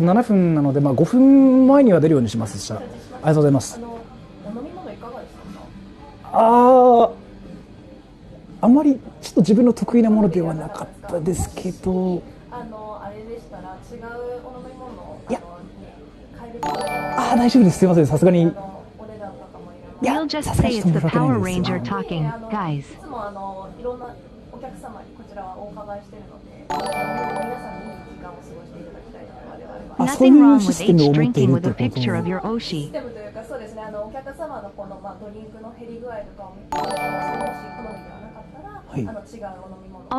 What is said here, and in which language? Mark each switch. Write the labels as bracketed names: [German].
[Japanese] 7分なので、まあ5分前には出るようにします。したら。ありがとうございます。お飲み物いかがですか。あんまりちょっと自分の得意なものではなかったですけど。あれでしたら違うお飲み物をいや。買えると。大丈夫です。すいません。さすがに。 [English] We'll just say it's the Power Ranger talking, guys. [Japanese] いつもいろんなお客様にこちらはお伺いしているので、皆さんにいい時間を過ごしていただきたいので我々は。 [English] Nothing wrong with H drinking with a picture of your Oshi. [Japanese] システムというかそうですね、お客様のこのドリンクの減り具合とかを見て、もし好みではなかったら、違うお飲み物。